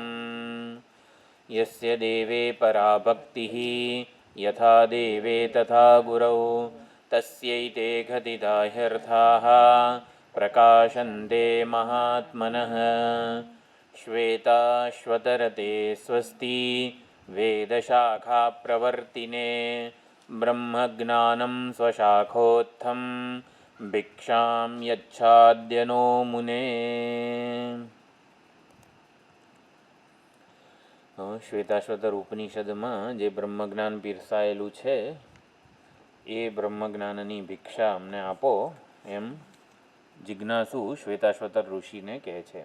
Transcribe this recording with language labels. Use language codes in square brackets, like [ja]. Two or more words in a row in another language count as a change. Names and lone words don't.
[sa] यस्य देवे परा भक्तिः यथा देवे तथा गुरौ तस्यैते कथिता ह्यर्थाः प्रकाशन्ते महात्मनः। श्वेताश्वतरते स्वस्ति वेदशाखाप्रवर्तिने ब्रह्मज्ञानं स्वशाखोत्थं भिक्षां यच्छाद्यनो मुने। [gu] શ્વેતાશ્વતર ઉપનિષદમાં જે બ્રહ્મજ્ઞાન પીરસાયેલું છે એ બ્રહ્મજ્ઞાનની ભિક્ષા અમને આપો એમ જિજ્ઞાસુ શ્વેતાશ્વતર ઋષિને કહે છે.